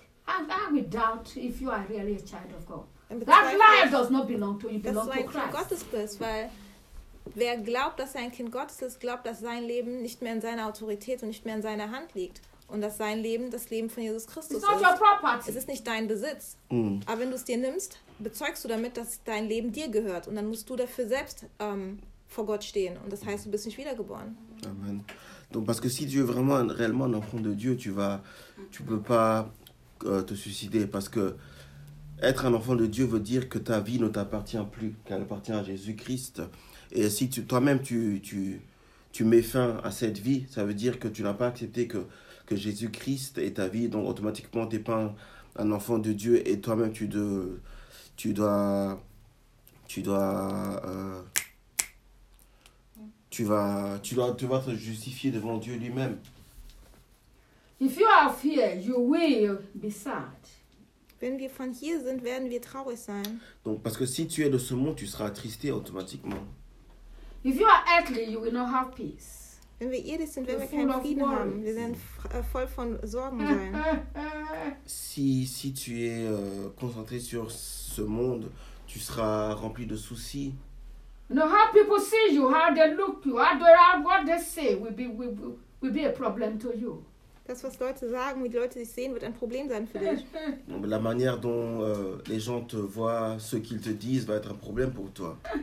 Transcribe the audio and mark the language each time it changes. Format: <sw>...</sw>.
<en>I would doubt if you are really a child of God. That life does not belong to you, it belongs to Christ.</en> <de>Gottes Christ, weil wer glaubt, dass er ein Kind Gottes ist, glaubt, dass sein Leben nicht mehr in seiner Autorität und nicht mehr in seiner Hand liegt. Und dass sein Leben das Leben von Jesus Christus ist.</de> <en>It's not your property.</en> <de>Es ist nicht dein Besitz. Aber wenn du es dir nimmst, bezeugst du damit, dass dein Leben dir gehört. Und dann musst du dafür selbst vor Gott stehen. Und das heißt, du bist nicht wiedergeboren. Amen.</de> <fr>Donc, parce que si tu es vraiment réellement un enfant de Dieu, tu peux pas te suicider. Parce que être un enfant de Dieu veut dire que ta vie ne t'appartient plus, qu'elle appartient à Jésus Christ. Et si toi-même tu mets fin à cette vie, ça veut dire que tu n'as pas accepté que Jésus-Christ est ta vie, donc automatiquement tu n'es pas un enfant de Dieu et toi-même tu dois te justifier devant Dieu lui-même.</fr> <en>If you are here, you will be sad.</en> <de>Wenn wir von hier sind, werden wir traurig sein.</de> <fr>Donc parce que si tu es de ce monde, tu seras attristé automatiquement.</fr> <en>If you are earthly, you will not have peace.</en> <de>Wenn wir irdisch sind, werden wir keinen Frieden haben. Wir werden voll von Sorgen sein.</de> <fr>Si tu es concentré sur ce monde, tu seras rempli de soucis.</fr> <en>You know, how people see you, how they look you, what they say will be a problem to you.</en> <de>Das, was Leute sagen, wie die Leute dich sehen, wird ein Problem sein für dich.</de> <fr>La manière dont les gens te voient, ce qu'ils te disent, va être un problème pour toi.</fr>